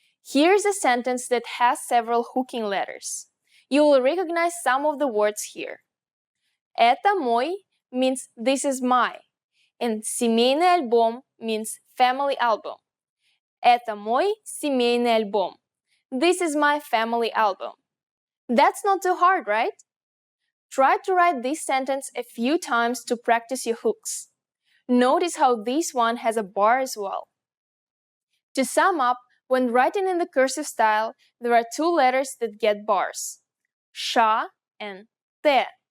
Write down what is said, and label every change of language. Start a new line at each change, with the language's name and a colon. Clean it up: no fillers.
English: Here's a sentence that has several hooking letters. You will recognize some of the words here.
Russian: Это мой
English: means this is my, and
Russian: семейный альбом
English: means family album.
Russian: Это мой семейный альбом.
English: This is my family album. That's not too hard, right? Try to write this sentence a few times to practice your hooks. Notice how this one has a bar as well. To sum up, when writing in the cursive style, there are two letters that get bars: Shcha and T.